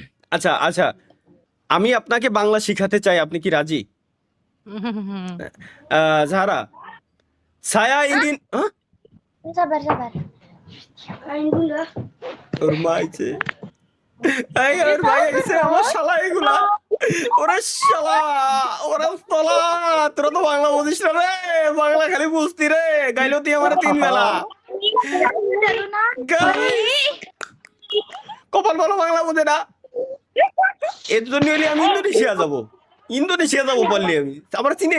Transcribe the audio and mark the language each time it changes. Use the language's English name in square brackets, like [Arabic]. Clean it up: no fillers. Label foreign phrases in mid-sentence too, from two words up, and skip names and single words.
[Bangla] আচ্ছা আচ্ছা, আমি আপনাকে বাংলা শিখাতে চাই, আপনি কি রাজি? জাহারা, [Indonesian] saya ingin, হ্যাঁ? Sabar, sabar. Main dulu. [Bangla] ওর মা আইছে, এই ওর ভাই আইছে, আমার শালা এগুলা, ওরে শালা, ওরে শালা, তোরা তো বাংলা বুঝিস না রে, বাংলা খালি বুঝতি রে, গাইলো তুই আমার 3 বেলা। গাইস, কপাল ভালো বাংলা বোঝে না, এর জন্য হলে আমি ইন্দোনেশিয়া যাব, ইন্দোনেশিয়া যাব বললি আমি, আমার চিনে।